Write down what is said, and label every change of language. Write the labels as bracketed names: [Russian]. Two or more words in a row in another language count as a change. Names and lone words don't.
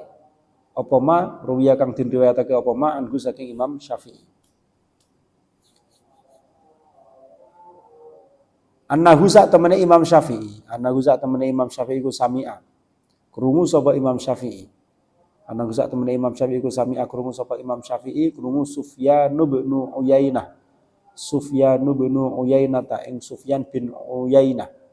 [Javanese] Apa [Arabic] ما روي [Javanese] kang den riwayatake apa [Arabic] ما عنه [Javanese] saking Imam Syafi'i? Annahu sak temene Imam Syafi'i, annahu sak temene Imam Syafi'i ku sami'a. Krungu sapa Imam Syafi'i. Annahu sak temene Imam Syafi'i ku sami'a krungu sapa Imam Syafi'i, krungu Sufyan bin Uyainah. Sufyan bin Uyainah ta ing Sufyan bin Uyainah.